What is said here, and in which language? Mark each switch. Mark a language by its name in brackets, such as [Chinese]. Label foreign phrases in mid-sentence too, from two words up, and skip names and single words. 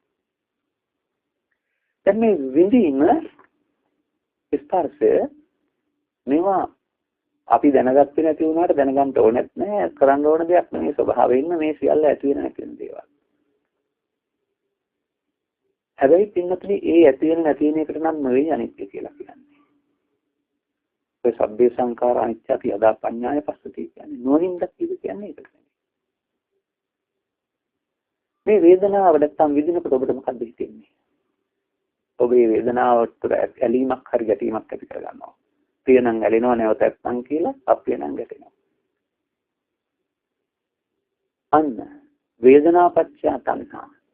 [Sinhala] දැන් මේ විඳීම ස්පර්ශය මේවා අපි දැනගත්තේ නැති වුණාට දැනගන්න ඕනෙත් නෑ, කරන්න ඕන දෙයක් නෙමෙයි. ස්වභාවයෙන්ම මේ සියල්ල ඇති වෙන නැති වෙන දේවල්. හැබැයි පින්නතුනි ඒ ඇති වෙන නැති වෙන එකට නම් නෙවෙයි අනිත්‍ය කියලා කියන්නේ. ඒ [Pali] සබ්බේ සංඛාර අනිත්‍යති යදා පඤ්ඤාය පස්සති [Sinhala] කියන්නේ නොනින්ද කියන්නේ ඒක. මේ වේදනාව නැත්තම් විඳිනකොට ඔබට මොකක්ද හිතෙන්නේ? ඔබේ වේදනාවට ඇලීමක් හරි ගැටීමක් ඇති කර ගන්නවා. ප්‍රිය නම් ඇලෙනවා, නැවත නැත්නම් කියලා අප්‍රිය නම් ගැටෙනවා. අන්න [Pali] වේදනාපච්චය තණ්හා.